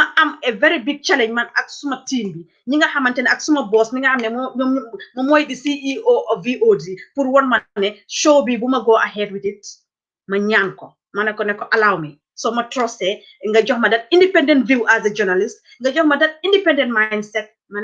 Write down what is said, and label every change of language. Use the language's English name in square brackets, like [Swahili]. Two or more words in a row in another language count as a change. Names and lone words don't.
[English] am a very big challenge [Wolof] man ak suma team bi ñi nga xamante ne ak suma boss mi nga xam ne moom mooy di [English] CEO of VOD [Wolof] pour won ma ne show bi bu ma [English] go ahead with [Wolof] it ma ñaan ko ma ne ko [English] allow me [Wolof] so ma trusté nga jox ma [English] that independent view as a journalist [Wolof] nga jox ma [English] that independent mindset [Wolof] ma